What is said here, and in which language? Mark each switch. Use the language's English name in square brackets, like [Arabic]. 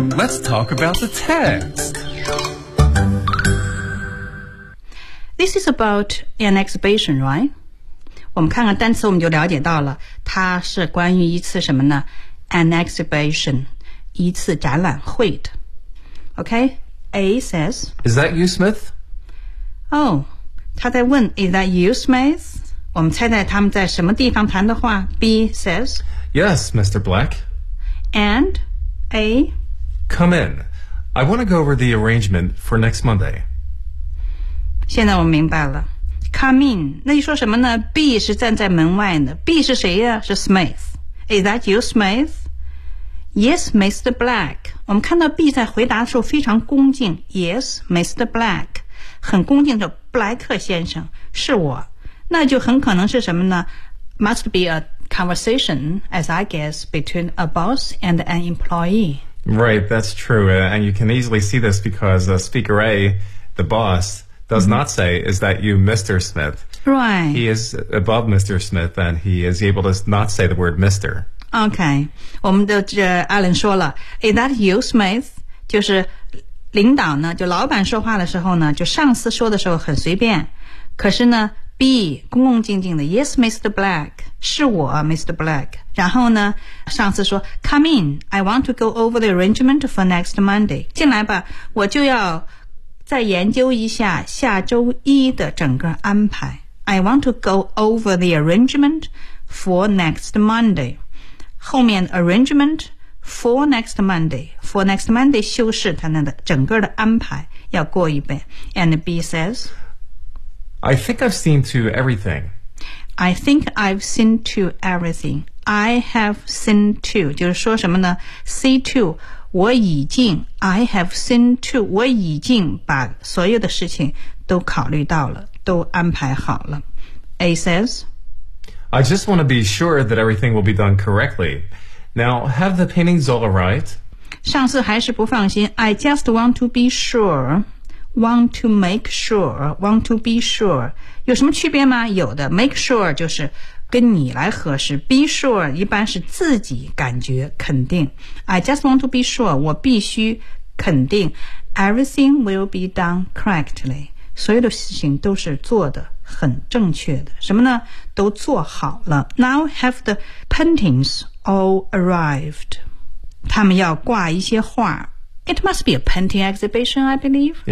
[English] Let's talk about the text. This is about an exhibition, right? [Chinese] 我们看看单词我们就了解到了它是关于一次什么呢 [English] An exhibition. [Chinese] 一次展览会的 Okay? [English] A says Is that you, Smith? Oh, [Chinese] 他在问 [English] Is that you, Smith? [Chinese] 我们猜猜他们在什么地方谈的话 [English] B says Yes, Mr. Black. AndA? Come in. I want to go over the arrangement for next Monday. [Chinese] 现在我明白了。 [English] Come in. [Chinese] 那你说什么呢 ?B 是站在门外的。B 是谁呀、啊、是 Smith. [English] Is that you, Smith? Yes, Mr. Black. [Chinese] 我们看到 B 在回答的时候非常恭敬。 [English] Yes, Mr. Black. [Chinese] 很恭敬的布莱克先生是我。那就很可能是什么呢 ? [English] Must be a... conversation, as I guess, between a boss and an employee. Right, that's true. And you can easily see this because speaker A, the boss, does、mm-hmm. not say, is that you, Mr. Smith? Right. He is above Mr. Smith and he is able to not say the word Mr. Okay. [Chinese] 我们的这 Alan 说了 [English] is that you, Smith? [Chinese] 就是领导呢就老板说话的时候呢就上司说的时候很随便。可是呢 B, 恭恭敬敬的 [English] Yes, Mr. Black. [Chinese] 是我 [English] Mr. Black 然后呢上次说 Come in I want to go over the arrangement for next Monday [Chinese] 进来吧我就要再研究一下下周一的整个安排 [English] I want to go over the arrangement for next Monday 后面 arrangement for next Monday for next Monday [Chinese] 修饰他那的整个的安排要过一遍 [English] and B says I think I've seen to everything I think I've seen to everything. I have seen to. [Chinese] 就是说什么呢 ?see to. 我已经 [English] I have seen to. [Chinese] 我已经把所有的事情都考虑到了都安排好了。 [English] A says, I just want to be sure that everything will be done correctly. Now, have the paintings all arrived? [Chinese] 上次还是不放心 [English] I just want to be sure Want to make sure Want to be sure [Chinese] 有什么区别吗？有的 Make sure 就是跟你来核实 Be sure 一般是自己感觉肯定 [English] I just want to be sure [Chinese] 我必须肯定 [English] Everything will be done correctly [Chinese] 所有的事情都是做的很正确的什么呢都做好了 [English] Now have the paintings all arrived [Chinese] 他们要挂一些画 [English] It must be a painting exhibition I believe